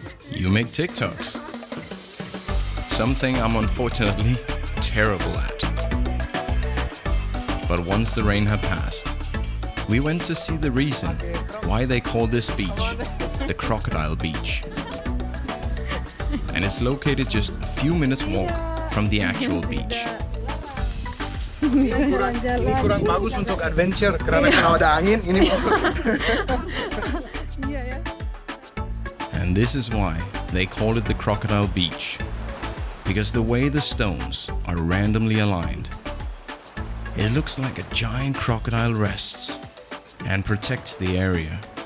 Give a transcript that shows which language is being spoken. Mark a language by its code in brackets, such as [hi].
[en] You make TikToks. Something I'm unfortunately terrible at. But once the rain had passed, we went to see the reason why they call this beach the Crocodile Beach. and it's located just a few minutes walk from the actual beach. [id] Ini kurang bagus untuk adventure karena kalau ada angin ini. [en] And this is why they call it the Crocodile Beach, because the way the stones are randomly aligned, it looks like a giant crocodile rests and protects the area.